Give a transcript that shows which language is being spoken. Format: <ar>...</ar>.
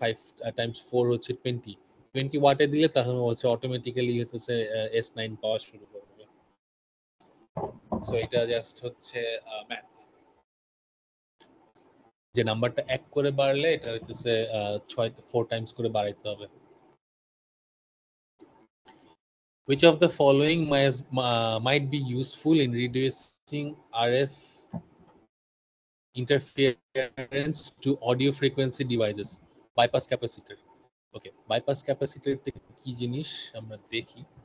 <bn>5 Times 4 হচ্ছে 20 ওয়াটে দিলে তখন হচ্ছে অটোমেটিক্যালি হচ্ছে S9 পাওয়া শুরু করবে। সো এটা জাস্ট হচ্ছে ম্যাথ, যে নাম্বারটা 1 করে বাড়লে এটা হইতেছে 4 টাইমস করে বাড়াইতে হবে।</bn> <en>Which of the following might be useful in reducing RF interference to audio frequency devices? Bypass capacitor.</en> <bn>Okay, bypass capacitor কি জিনিস আমরা দেখি।</bn>